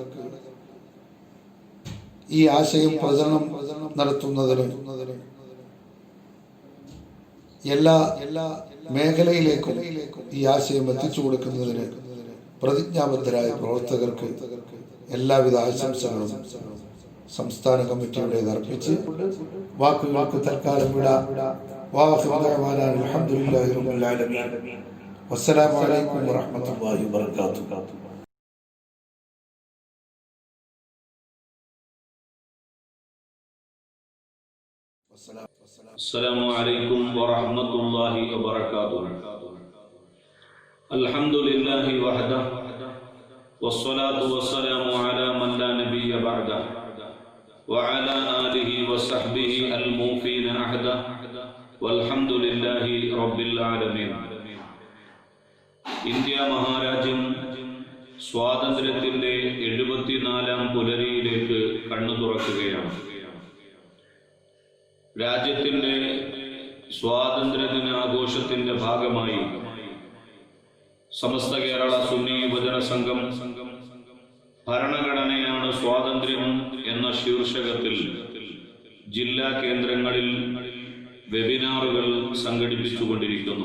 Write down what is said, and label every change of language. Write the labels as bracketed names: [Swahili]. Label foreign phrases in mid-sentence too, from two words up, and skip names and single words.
[Malayalam] ഈ ആശയം പ്രചരണം നടത്തുന്നതിന് എല്ലാ മേഖലയിലേക്കും ഈ ആശയം എത്തിച്ചു കൊടുക്കുന്നതിന് പ്രതിജ്ഞാബദ്ധരായ പ്രവർത്തകർക്ക് എല്ലാവിധ ആശംസകളും സംസ്ഥാന കമ്മിറ്റിയുടേത് അർപ്പിച്ച് വാക്കുകൾക്ക് തൽക്കാലം വിടാം. [Arabic] الحمد لله رب العالمين. والسلام عليكم ورحمة الله وبركاته. السلام عليكم ورحمة الله وبركاته. الحمد لله وحده والصلاة والسلام على من لا نبي بعده وعلى آله وصحبه الموفين عهده والحمد لله رب العالمين. [Malayalam] ഇന്ത്യ മഹാരാജ്യം സ്വാതന്ത്ര്യത്തിന്റെ 74ാം പുലരിയിലേക്ക് കണ്ണു തുറക്കുകയാണ്. രാജ്യത്തിന്റെ സ്വാതന്ത്ര്യദിന ആഘോഷത്തിന്റെ ഭാഗമായി സമസ്ത കേരള സുന്നി യുവജന സംഘം ഭരണഘടനയാണ് സ്വാതന്ത്ര്യം എന്ന ശീർഷകത്തിൽ ജില്ലാ കേന്ദ്രങ്ങളിൽ വെബിനാറുകൾ സംഘടിപ്പിച്ചുകൊണ്ടിരിക്കുന്നു.